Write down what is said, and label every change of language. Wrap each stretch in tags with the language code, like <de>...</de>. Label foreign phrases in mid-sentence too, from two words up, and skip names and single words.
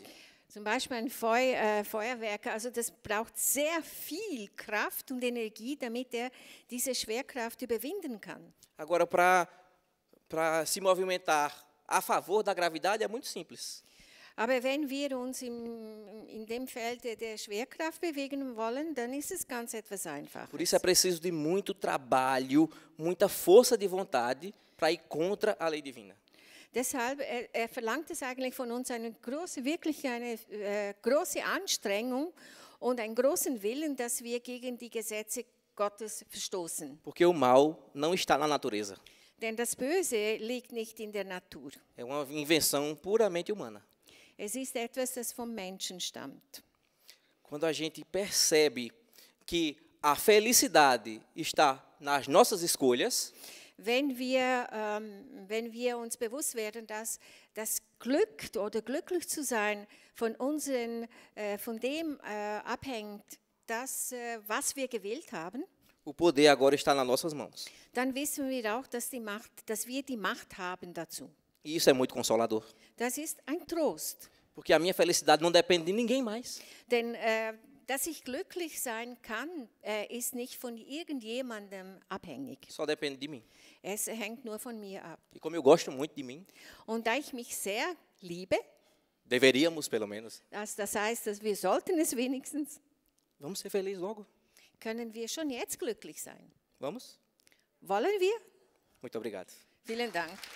<de>Zum Beispiel ein Feuerwerker, also das braucht sehr viel Kraft und Energie, damit er diese Schwerkraft überwinden kann.</de> <pt>Agora, para se movimentar a favor da gravidade é muito simples.</pt> <de>Aber wenn wir uns in dem Feld der Schwerkraft bewegen wollen, dann ist es ganz etwas einfacher.</de> <pt>Por isso é preciso de muito trabalho, muita força de vontade para ir contra a lei divina.</pt> <de>Deshalb verlangt es eigentlich von uns wirklich eine große Anstrengung und einen großen Willen, dass wir gegen die Gesetze Gottes verstoßen.</de> <pt>Porque o mal não está na natureza.</pt> <de>Denn das Böse liegt nicht in der Natur.</de> <pt>É uma invenção puramente humana.</pt> <de>Es ist etwas, das vom Menschen stammt.</de> <pt>Quando a gente percebe que a felicidade está nas nossas escolhas,</pt> <de>Wenn wir uns bewusst werden, dass das Glück oder glücklich zu sein von dem abhängt, was wir gewählt haben,</de> <pt>o poder agora está nas nossas mãos.</pt> <de>dann wissen wir auch, dass wir die Macht haben dazu.</de> <pt>E isso é muito consolador.</pt> <de>Das ist ein Trost.</de> <pt>Porque a minha felicidade não depende de ninguém mais.</pt> <de>Denn dass ich glücklich sein kann, ist nicht von irgendjemandem abhängig.</de> <pt>Só depende de mim.</pt> <de>Es hängt nur von mir ab.</de> <pt>E como eu gosto muito de mim,</pt> <de>Und da ich mich sehr liebe,</de> <pt>deveríamos pelo menos,</pt> <de>das heißt, dass wir sollten es wenigstens,</de> <pt>vamos ser felizes logo.</pt> <de>können wir schon jetzt glücklich sein.</de> <pt>Vamos?</pt> <de>Wollen wir?</de> <pt>Muito obrigado.</pt> <de>Vielen Dank.</de>